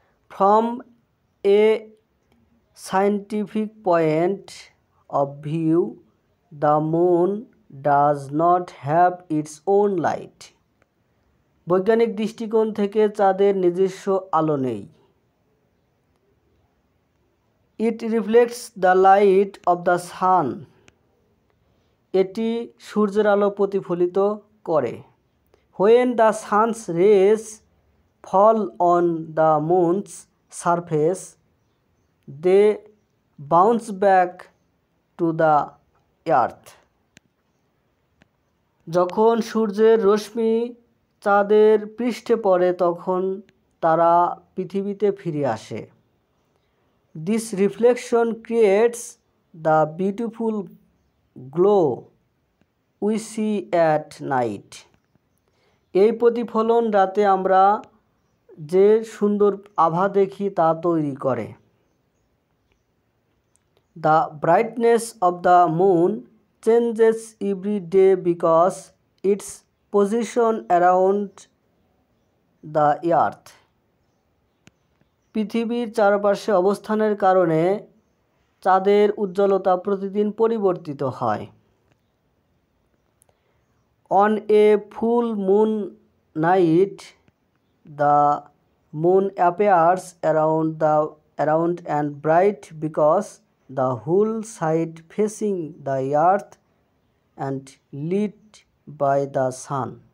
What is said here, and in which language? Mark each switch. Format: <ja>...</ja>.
<en>From a scientific point of view, the moon does not have its own light.</en> <bn>বৈজ্ঞানিক দৃষ্টিকোণ থেকে চাঁদের নিজস্ব আলো নেই।</bn> <en>It reflects the light of the sun.</en> <bn>এটি সূর্যের আলো প্রতিফলিত করে।</bn> <en>When the sun's rays fall on the moon's surface, they bounce back to the earth.</en> <bn>যখন সূর্যের রশ্মি চাঁদের পৃষ্ঠে পড়ে তখন তারা পৃথিবীতে ফিরে আসে।</bn> <en>This reflection creates the beautiful glow we see at night.</en> <bn>এই প্রতিফলন রাতে আমরা যে সুন্দর আভা দেখি তা তৈরি করে।</bn> <en>The brightness of the moon changes every day because its position around the earth.</en> <bn>পৃথিবীর চারপাশে অবস্থানের কারণে চাঁদের উজ্জ্বলতা প্রতিদিন পরিবর্তিত হয়।</bn> <en>On a full moon night, the moon appears around and bright because the whole side facing the earth and lit by the sun.</en>